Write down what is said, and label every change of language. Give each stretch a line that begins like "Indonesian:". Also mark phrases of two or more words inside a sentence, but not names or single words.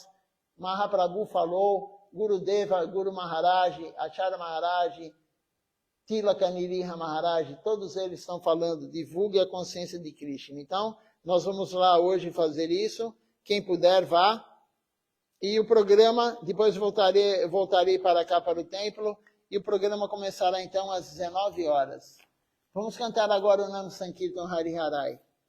Portuguese: Mahaprabhu falou, Gurudeva, Guru Maharaj, Acharya Maharaj, Tilaka Niriha Maharaj, todos eles estão falando, divulgue a consciência de Krishna. Então, nós vamos lá hoje fazer isso. Quem puder, vá. E o programa, depois voltarei para cá, para o templo, e o programa começará então às 19 horas. Vamos cantar agora o
Sanskrit: नाम सङ्कीर्तन हरिहरै.